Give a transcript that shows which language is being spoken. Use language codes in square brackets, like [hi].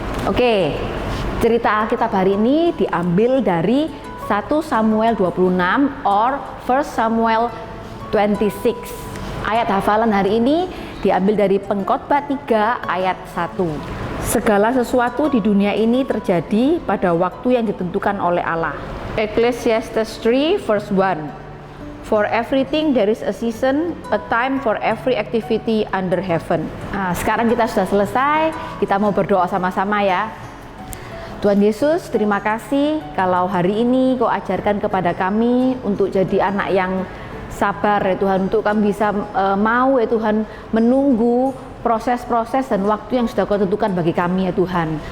[id] Oke, cerita Alkitab hari ini diambil dari 1 Samuel 26 or 1 Samuel 26. Ayat hafalan hari ini diambil dari Pengkhotbah 3 ayat 1. Segala sesuatu di dunia ini terjadi pada waktu yang ditentukan oleh Allah. [en] Ecclesiastes 3 verse 1. For everything there is a season, a time for every activity under heaven. [id] Nah, sekarang kita sudah selesai, kita mau berdoa sama-sama ya. Tuhan Yesus, terima kasih kalau hari ini Kau ajarkan kepada kami untuk jadi anak yang sabar ya Tuhan, untuk kami bisa mau ya Tuhan menunggu proses-proses dan waktu yang sudah Kau tentukan bagi kami ya Tuhan.